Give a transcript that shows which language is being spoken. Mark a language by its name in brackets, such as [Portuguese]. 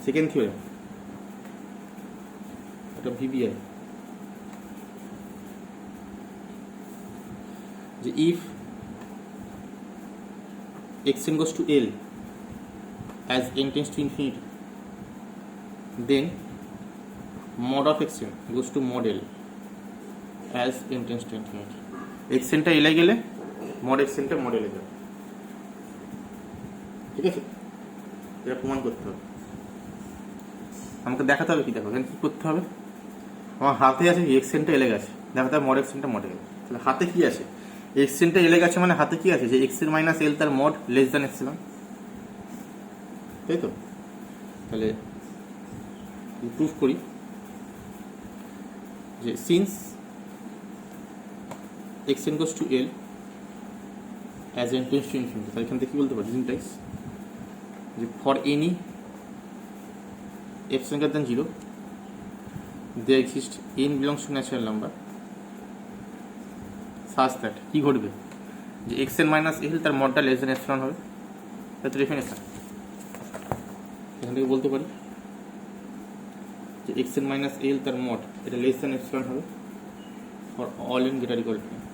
[English] second theorem, [Bangla] এটা VBI, যে [English] If xn goes to L as n tends to infinity, then mod of xn goes to mod L as n tends to infinity. [Bangla] xn টা L এ গেলে mod xn টা mod L এ যাবে। ঠিক আছে, এটা প্রমাণ করতে হবে, আমাকে দেখাতে হবে। কি দেখো এখানে কি করতে হবে? আমার হাতে আছে xn টা L এ গেছে, দেখাতে হবে mod xn টা mod L এ। তাহলে হাতে কি আছে? xn টা L এ গেছে মানে হাতে কি আছে? যে xn মাইনাস L তার মড লেস দ্যান এপসিলন, তাই তো? তাহলে প্রুফ করি যে [English] since xn goes to L as n tends to infinity, [Bangla] তাহলে এখান থেকে কি বলতে পারি? [English] implies যে for any f greater than 0 there exists n belongs to natural number such that [Bangla] কি ঘটবে? যে xn মাইনাস L তার মডটা লেস দ্যান এপসিলন হবে। তাই তো ডেফিনেশন এখান থেকে বলতে পারি যে xn মাইনাস L তার মড এটা লেস দ্যান এপসিলন হবে for all n greater equal to.